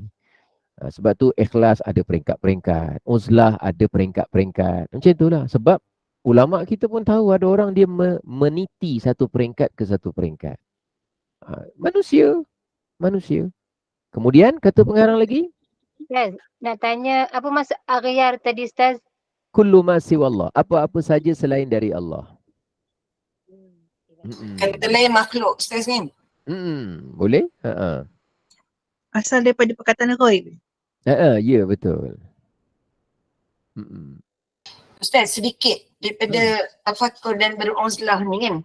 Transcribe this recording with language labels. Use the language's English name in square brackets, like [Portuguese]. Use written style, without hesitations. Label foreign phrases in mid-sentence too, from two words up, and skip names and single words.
[Malay] Sebab tu ikhlas ada peringkat-peringkat. Uzlah ada peringkat-peringkat. Macam itulah. Sebab ulama' kita pun tahu ada orang dia meniti satu peringkat ke satu peringkat. Manusia. Kemudian kata pengarang lagi. Ustaz, nak tanya apa maksud aghyar tadi Ustaz? [Arabic] كل ما سوى الله. [Malay] Apa-apa saja selain dari Allah. Kata lain makhluk, Ustaz kan? Boleh? Asal daripada perkataan Roy. Ya, betul. Ustaz, sedikit daripada tafakur dan beruzlah ni kan.